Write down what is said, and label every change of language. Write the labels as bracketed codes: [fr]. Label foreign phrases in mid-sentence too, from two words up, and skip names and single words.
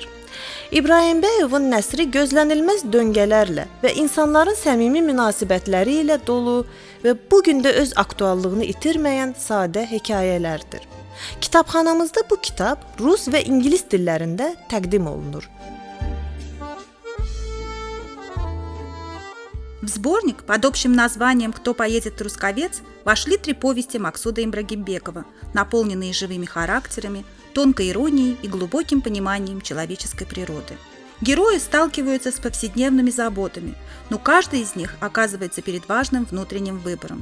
[az] İbrahimbəyovun nəsri gözlənilməz döngələrlə və insanların səmimi münasibətləri ilə dolu və bu gün də öz aktuallığını itirməyən sadə hekayələrdir. Kitabxanamızda bu kitab rus və ingilis dillərində təqdim olunur. [ru] В сборник под общим названием «Кто поедет в Трусковец» вошли 3 повести Максуда Ибрагимбекова, наполненные живыми характерами, тонкой иронией и глубоким пониманием человеческой природы. Герои сталкиваются с повседневными заботами, но каждый из них оказывается перед важным внутренним выбором.